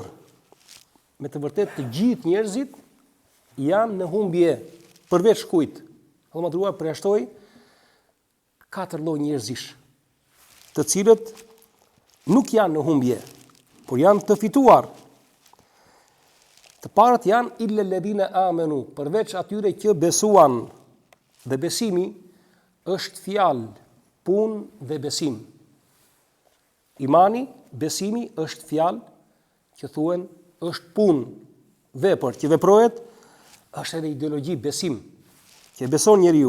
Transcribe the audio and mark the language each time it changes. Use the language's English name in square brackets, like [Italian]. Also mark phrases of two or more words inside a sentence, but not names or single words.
[Albanian] Me të vërtetë të gjithë njerëzit janë në humbje, përveç kujt? Allah madhruar përjashtoi 4 lloj njerëzish, të cilët nuk janë në humbje, por janë të fituar. Të parët janë [Arabic] إلا الذين آمنوا, [Albanian] përveç atyre që besuan, dhe besimi është fjalë, punë dhe besim. Imani, besimi është fjalë që thuhen është punë, vepër që veprohet, është edhe ideologji, besim, që beson njeriu.